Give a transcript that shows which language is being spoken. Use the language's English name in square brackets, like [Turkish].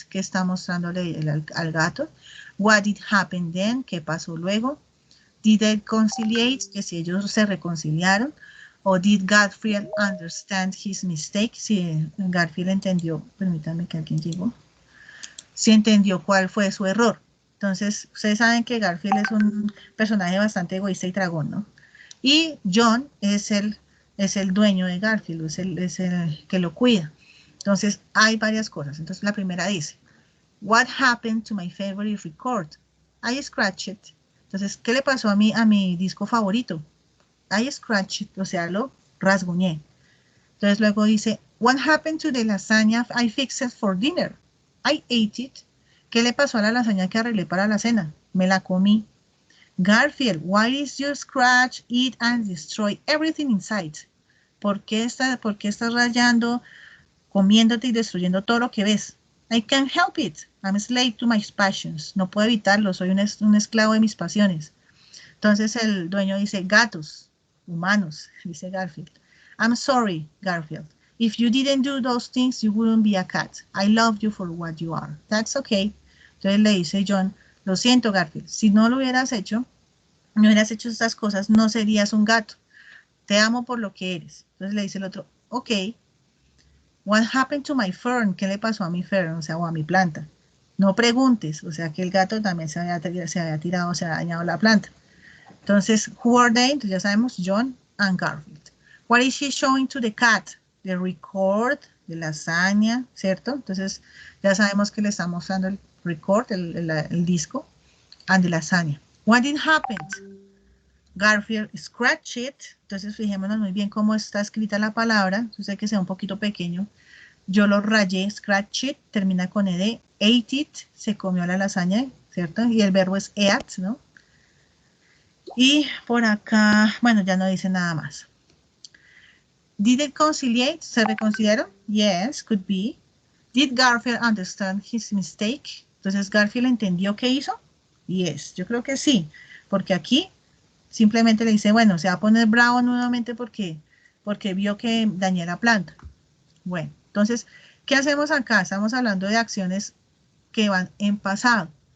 [Spanish] ¿Qué está mostrándole al gato? [English] What did happen then? [Spanish] ¿Qué pasó luego? [English] Did they conciliate? [Spanish] Que si ellos se reconciliaron. [English] O did Garfield understand his mistake? [Spanish] Si Garfield entendió, permítanme que alguien llegó, si entendió cuál fue su error. Entonces, ustedes saben que Garfield es un personaje bastante egoísta y tragón, ¿no? Y John es el dueño de Garfield, es el que lo cuida. Entonces, hay varias cosas. Entonces, la primera dice, [English] what happened to my favorite record? I scratched it. [Spanish] Entonces, ¿qué le pasó a mi disco favorito? [English] I scratched it, [Spanish] o sea, lo rasguñé. Entonces, luego dice, [English] what happened to the lasagna I fixed for dinner? I ate it. [Spanish] ¿Qué le pasó a la lasaña que arreglé para la cena? Me la comí. [English] Garfield, why did you scratch, eat and destroy everything inside? [Spanish] ¿Por qué estás rayando, comiéndote y destruyendo todo lo que ves? [English] I can't help it. I'm a slave to my passions. [Spanish] No puedo evitarlo, soy un esclavo de mis pasiones. Entonces el dueño dice, gatos, humanos, dice Garfield. [English] I'm sorry, Garfield. If you didn't do those things, you wouldn't be a cat. I love you for what you are. That's okay. [Spanish] Entonces le dice John, lo siento, Garfield. Si no lo hubieras hecho, no hubieras hecho estas cosas, no serías un gato. Te amo por lo que eres. Entonces le dice el otro, ok. [English] What happened to my fern? [Spanish] ¿Qué le pasó a mi fern? O sea, o a mi planta. No preguntes. O sea, que el gato también se había tirado, se había dañado la planta. Entonces, [English] who are they? [Spanish] Entonces ya sabemos, John and Garfield. [English] What is she showing to the cat? The record [Spanish] de lasaña, ¿cierto? Entonces, ya sabemos que le está mostrando el record, el disco, and the lasaña. [English] What did happen? Garfield scratched it. [Spanish] Entonces, fijémonos muy bien cómo está escrita la palabra. Yo sé que sea un poquito pequeño. Yo lo rayé, [English] scratch it, [Spanish] termina con ed. [English] Ate it, [Spanish] se comió la lasaña, ¿cierto? Y el verbo es eat, ¿no? Y por acá, bueno, ya no dice nada más. [English] Did it conciliate? [Spanish] ¿Se reconciliaron? [English] Yes, could be. Did Garfield understand his mistake? [Spanish] Entonces, ¿Garfield entendió qué hizo? Yes, yo creo que sí. Porque aquí simplemente le dice, bueno, se va a poner bravo nuevamente porque vio que dañé la planta. Bueno, entonces, ¿qué hacemos acá? Estamos hablando de acciones que van en pasado.